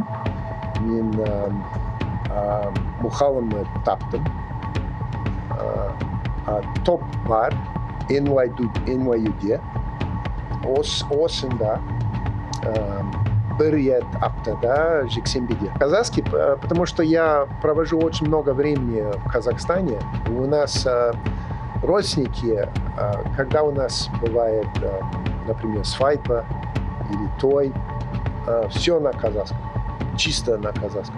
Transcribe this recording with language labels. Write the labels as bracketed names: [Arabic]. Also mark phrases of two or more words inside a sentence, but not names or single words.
[Kazakh] Мен мұғалім таптым. Топ бар NYU-де. Осында бір рет аптада жексенбіде. [Russian] Казахский, потому что я провожу очень много времени в Казахстане. У нас родственники, когда у нас бывает, например, свадьба или той, все на казахском, чисто на казахском.